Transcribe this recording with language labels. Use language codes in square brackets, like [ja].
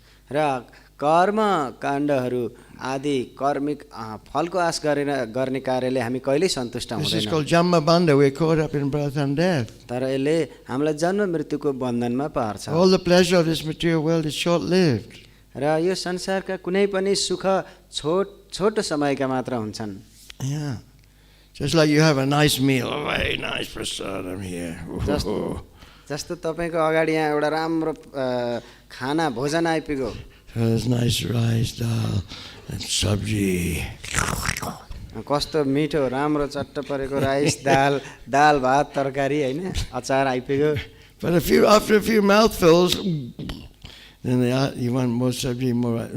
[ne] र कर्म काण्डहरू आदि कर्मिक फलको आश गर्ने कार्यले हामी कहिल्यै सन्तुष्ट [en] This is [ne] हुँदैनौँ. [en] called jamma bandha. We're caught up in birth and death. [ne] तर यसले हामीलाई जन्म मृत्युको बन्धनमा पार्छ. [en] All the pleasure of this material world is short-lived. [ne] र यो संसारका कुनै पनि सुख छोटो समयका मात्र हुन्छन्. Yeah. [en] Just like you have a nice meal, a very nice prasadam here. [ne] जस्तो तपाईँको अगाडि यहाँ एउटा राम्रो खाना भोजन आइपुग्यो. [en] There's nice rice, dal, and sabji. [ne] कस्तो मिठो राम्रो चट्ट परेको राइस दाल भात तरकारी होइन अचार आइपुग्यो. [en] But after a few mouthfuls, then you want more sabji, more.